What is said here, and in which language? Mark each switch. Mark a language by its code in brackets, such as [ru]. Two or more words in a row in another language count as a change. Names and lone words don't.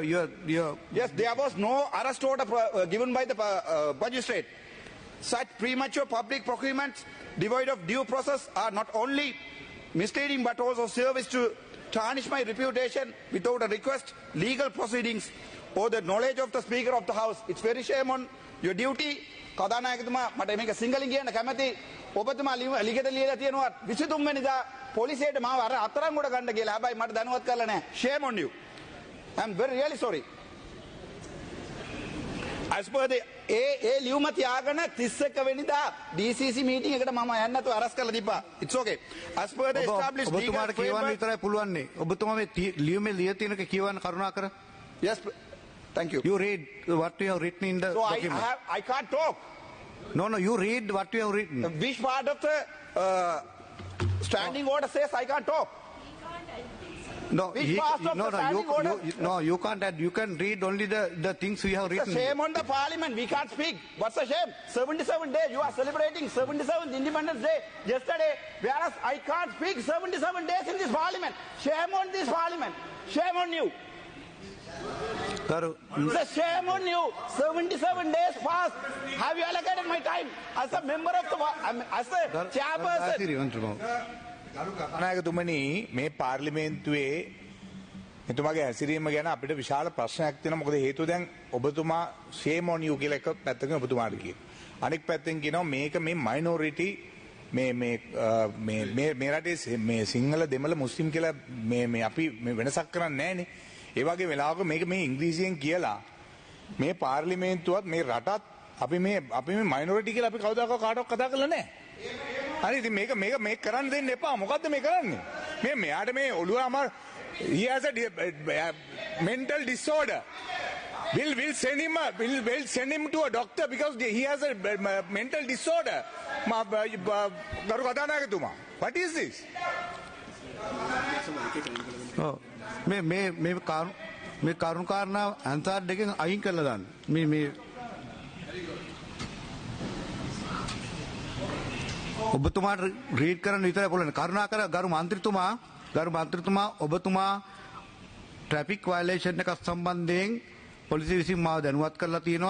[en] yes, there was no arrest order given by the magistrate. Such premature public procurements devoid of due process are not only misleading but also service to tarnish my reputation without a request, legal proceedings, or the knowledge of the Speaker of the House. It's very shame on your duty. [si] කදානායකතුමා මට මේක සිංහලෙන් කියන්න කැමති. ඔබතුමා ලිඛිත ලියලා තියෙනවා 23 වෙනිදා පොලිසියට මාව අර අතරංගොඩ ගන්න කියලා. හැබැයි මට දැනුවත් කරලා නැහැ. [en] Shame on you. I'm very really sorry. As per the [si] ලියුම තියාගෙන 31 වෙනිදා [en] DCC meeting [si] එකට මම යන්න නැතුව අරස් කරලා තිබ්බා. [en] It's okay. As per the established legal [si] ඔබතුමාට කියවන්න විතරයි පුළුවන් නේ. ඔබතුමා මේ ලියුමේ ලිය තියෙනක කියවන්න කරුණාකර. [en] Yes, thank you. You read what you have written in the So document. I can't talk. No, you read what you have written. Which part of the standing order says I can't talk? No, Which part of the standing order? you can't. You can read only the things we have It's written. a shame on the parliament. We can't speak. What's a shame? 77 days. You are celebrating 77th Independence Day yesterday, whereas I can't speak 77 days in this parliament. Shame on this parliament. Shame on you. It's a shame on you. 77 days passed. Have you allocated my time as a member of the, as a chairperson? [si] කතානායකතුමනි මේ පාර්ලිමේන්තුවේ එතුමාගේ හැසිරීම ගැන අපිට විශාල ප්‍රශ්නයක් තියෙනවා. මොකද හේතුව දැන් ඔබතුමා [en] shame on you [si] කියලා එක පැත්තකින් ඔබතුමාට කියනවා. අනෙක් පැත්තෙන් කියනවා මේක මේ minority මේ රටේ මේ සිංහල දෙමළ මුස්ලිම් කියලා මේ අපි වෙනසක් කරන්නේ නැහැනේ. ඒ වගේ වෙලාවක මේක මේ ඉංග්‍රීසියෙන් කියලා මේ පාර්ලිමේන්තුවත් මේ රටත් අපි මේ minority කියලා අපි කවදාකවත් කාටවත් කතා කරලා නැහැ. හරි ඉතින් මේක කරන්න දෙන්න එපා. මොකද්ද මේ කරන්නේ? මෙයාට මේ ඔළුව අමාර [en] he has a mental disorder. We'll send him to a doctor because he has a mental disorder. [si] ගරු කතානායකතුමා. [en] What is this? [si] මේ කරුණු කාරණා අන්තර් දෙකෙන් අයින් කරලා දාන්න. මේ ඔබතුමාට රීඩ් කරන්න විතරයි පුළුවන්. කරුණාකර ගරු මන්ත්‍රීතුමා ඔබතුමා [en] traffic violation [si] එකක් සම්බන්ධයෙන් පොලිසිය විසින් මාව දැනුවත් කරලා තියෙනවා.